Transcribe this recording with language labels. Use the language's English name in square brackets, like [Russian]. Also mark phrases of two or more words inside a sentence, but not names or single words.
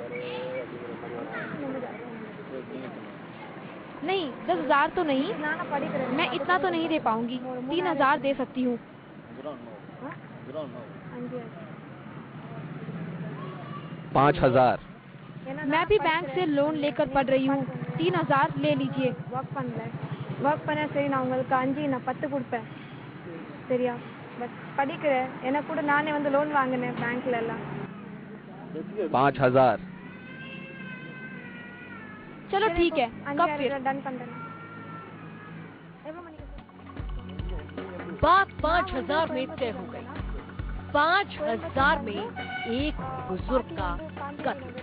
[Hindi] नहीं 10,000 तो नहीं, मैं इतना तो नहीं दे पाऊंगी। 3,000 दे सकती हूँ। 5,000। मैं भी बैंक से लोन लेकर पढ़ रही हूँ। 3,000 ले लीजिए। [Tamil] वर्क பண்ண சரி நான் உங்களுக்கு 5 நான் 10 கொடுப்பேன் சரியா பட் படிக்கிறேன் எனக்கு கூட நானே வந்து லோன் வாங்குனேன் பேங்க்ல எல்லாம் [Hindi] 5,000। चलो ठीक है कब फिर डन बात 5,000 में तय हो गई। 5,000 में एक बुजुर्ग का कत्ल।